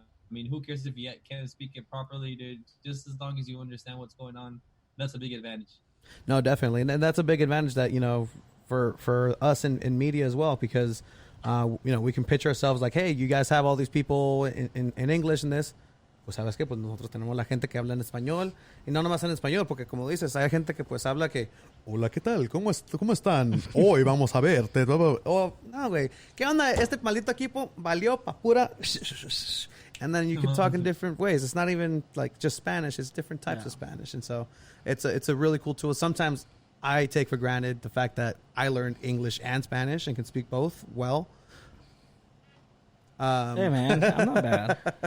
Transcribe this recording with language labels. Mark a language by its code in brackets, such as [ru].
[en] I mean, who cares if you can't speak it properly, dude? Just as long as you understand what's going on, that's a big advantage. No, definitely, and that's a big advantage that for us in media as well, because we can picture ourselves like, hey, you guys have all these people in English and this. [es] Pues sabes que pues nosotros tenemos la gente que habla en español y no nomás en español, porque como dices, hay gente que pues habla que, hola, ¿qué tal? ¿Cómo están? Hoy vamos a verte. Oh, no, güey. ¿Qué onda? Este maldito equipo valió pa' pura. [en] And then you can talk in different ways. It's not even like just Spanish. It's different types of Spanish. And so it's a really cool tool. Sometimes I take for granted the fact that I learned English and Spanish and can speak both well. Hey man, I'm not bad.